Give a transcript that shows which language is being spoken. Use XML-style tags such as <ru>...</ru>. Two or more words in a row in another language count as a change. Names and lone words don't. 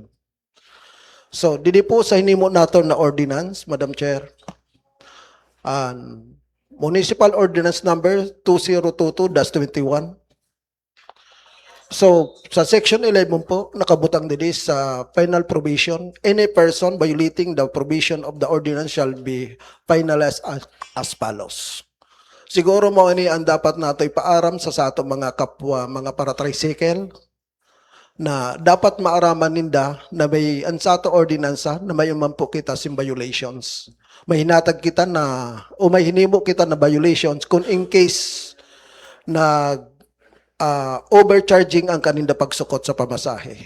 <msb>So, didi po sa hinimo nato na ordinance,</msb> <en>Madam Chair,</en> <msb>Municipal Ordinance Number 2022-21. So, sa Section 11 po, nakabutang dili sa</msb> <en>final provision, any person violating the provision of the ordinance shall be penalized as follows.</en> <msb>Siguro mo ini ang dapat nato ipaaram sa ato mga kapwa, mga para-tricycle, na dapat maaraman ninda na may ang sa ato ordinansa na may umampo kita sin violations. May hinatag kita na, o may hinimo kita na violations kung</msb> <en>in case</en> <msb>na overcharging ang kaninda pagsukot sa pamasahe.</msb>